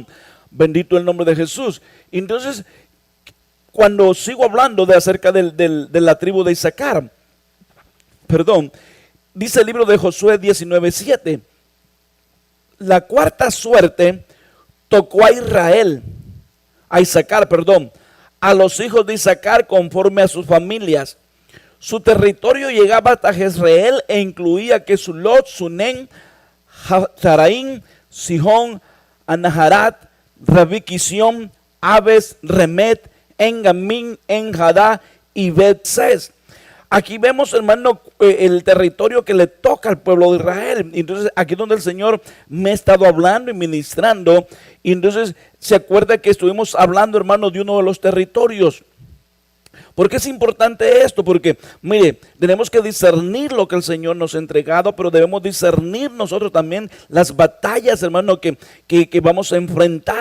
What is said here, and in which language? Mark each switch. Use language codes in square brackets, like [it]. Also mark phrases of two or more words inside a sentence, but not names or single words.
[es] Bendito el nombre de Jesús. Entonces, cuando sigo hablando de acerca de la tribu de Isaacar, dice el libro de Josué 19:7, la cuarta suerte tocó a Isaacar, a los hijos de Isaacar conforme a sus familias. Su territorio llegaba hasta Jezreel e incluía Kesulot, Sunem, Zaraín, Sihón, Anaharat, Rabí-Quisión, Abes, Remet, Engamín, Enjadá y Bet-Ses. Aquí vemos, hermano, el territorio que le toca al pueblo de Israel. Entonces aquí es donde el Señor me ha estado hablando y ministrando. Y entonces se acuerda que estuvimos hablando, hermano, de uno de los territorios. ¿Por qué es importante esto? Porque, mire, tenemos que discernir lo que el Señor nos ha entregado, pero debemos discernir nosotros también las batallas, hermano, que vamos a enfrentar.